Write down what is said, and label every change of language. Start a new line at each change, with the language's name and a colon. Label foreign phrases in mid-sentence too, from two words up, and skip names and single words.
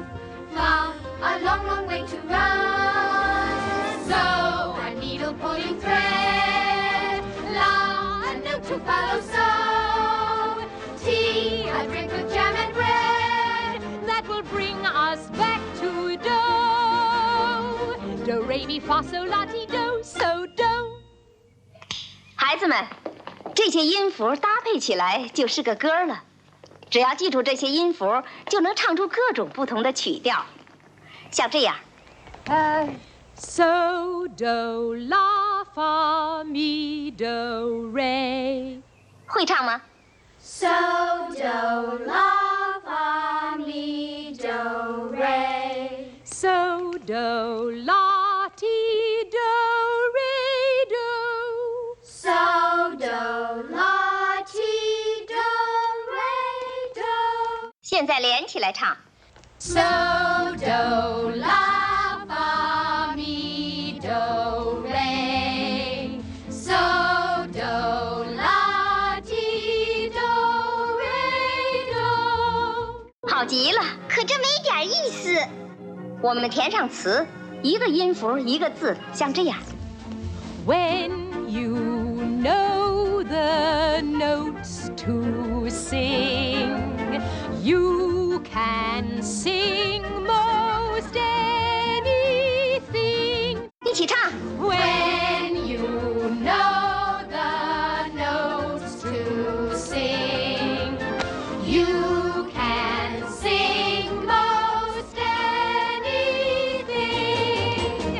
English: Fa, a long, long way to run. So, a needle pulling thread. La, a note to follow. So, tea, a drink with jam and bread. That will bring us back to do. Do, re, mi, fa, sol, la, ti, do, so, do.
Chinese: 孩子们，这些音符搭配起来就是个歌了。只要记住这些音符，就能唱出各种不同的曲调。像这样，
English: So, do, la, fa, mi, do, re.
Chinese: 会唱吗？
English: So, do, la, fa, mi, do, re. So, do, la, ti, do, re, do. So, do, la, ti, do, re, do.
Chinese: 现在连起来唱。
English: So, do, la, fa, mi, do, re. So, do, la, ti, do, re, do.
Chinese: 好极了，可这没点意思。我们填上词，一个音符一个字，像这样。
English: When you know the notes to sing, you can sing most anything.
Chinese: 一起唱。
English: When you know the notes to sing, you can sing most anything.